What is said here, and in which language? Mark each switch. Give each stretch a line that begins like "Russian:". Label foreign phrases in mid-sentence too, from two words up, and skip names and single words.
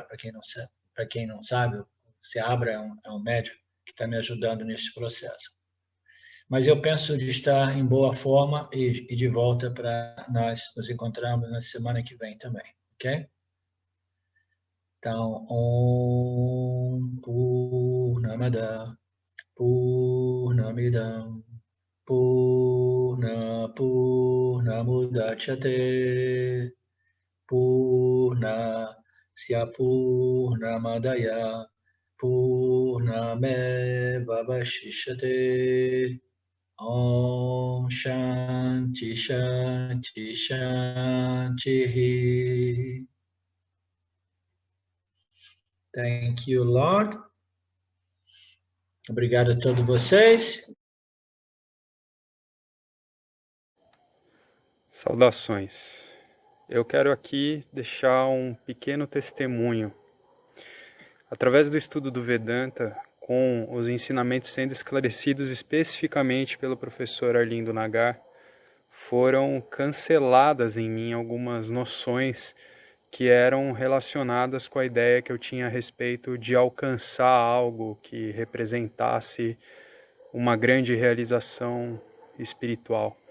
Portuguese: Para quem não sabe, o Seabra é um médico que está me ajudando nesse processo. Mas eu penso de estar em boa forma e de volta para nós nos encontrarmos na semana que vem também, ok? Então,
Sanskrit: ओम् पूर्णमद पूर्णमिदम् पूर्णमुदच्यते पूर्णस्य पूर्णमादय पूर्णमेवावशिष्यते. ओम् शान्ति शान्ति शान्ति.
English: Thank you, Lord.
Portuguese: Obrigado a todos vocês. Saudações. Eu quero aqui deixar um pequeno testemunho. Através do estudo do Vedanta, com os ensinamentos sendo esclarecidos especificamente pelo professor Arlindo Nagar, foram canceladas em mim algumas noções que eram relacionadas com a ideia que eu tinha a respeito de alcançar algo que representasse uma grande realização espiritual.